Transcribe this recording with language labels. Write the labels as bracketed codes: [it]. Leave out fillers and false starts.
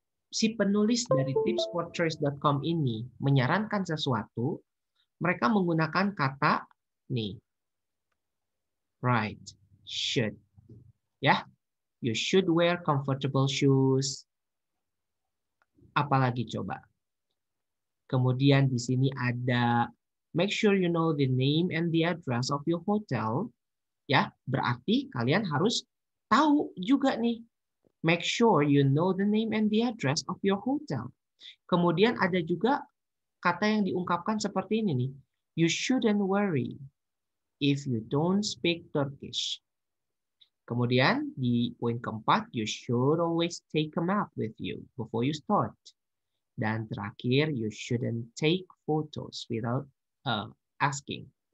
[id] si penulis dari tipsfortourist.com ini menyarankan sesuatu, mereka menggunakan kata nih, right, should, ya, [en] you should wear comfortable shoes. [id] Apalagi coba? Kemudian di sini ada [en] make sure you know the name and the address of your hotel. [id] Ya, berarti kalian harus tahu juga nih. [en] Make sure you know the name and the address of your hotel. [id] Kemudian ada juga kata yang diungkapkan seperti ini nih. [en] You shouldn't worry if you don't speak Turkish. [id] Kemudian di poin keempat, [en] you should always take a map with you before you start. [id] Dan terakhir, [en] you shouldn't take photos without asking.